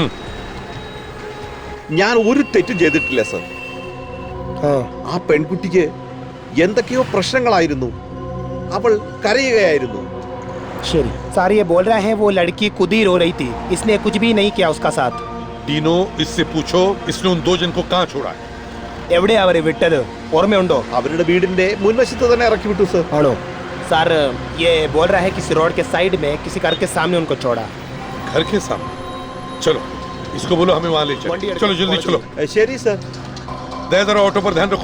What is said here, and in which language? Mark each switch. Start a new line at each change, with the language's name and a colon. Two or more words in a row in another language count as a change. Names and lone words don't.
Malayalam: ഞാൻ ഒരു തെറ്റും ചെയ്തിട്ടില്ല സർ. ആ പെൺകുട്ടിക്ക് എന്തൊക്കെയോ പ്രശ്നങ്ങളായിരുന്നു, അവൾ കരയുകയായിരുന്നു.
Hindi: ശരി सर, ये बोल रहे हैं वो लड़की खुद ही रो रही थी, इसने कुछ भी नहीं किया उसका साथ। डीनो, इससे पूछो इसने उन 2 जन को कहाँ छोड़ा है?
Malayalam: എവിടെ അവരെ വിട്ടത് ഓർമ്മയുണ്ടോ? അവരുടെ വീടിന്റെ മുൻവശത്ത് തന്നെ ഇറക്കി വിട്ടു സർ. ആണോ?
Hindi: सर ये बोल रहा है किसी रोड के साइड में किसी घर के सामने उनको छोड़ा। घर के सामने? चलो इसको बोलो हमें वहां ले चलो। चलो जल्दी चलो।
Malayalam: ശരി സർ।
Hindi: दया जरा ऑटो पर ध्यान रखो।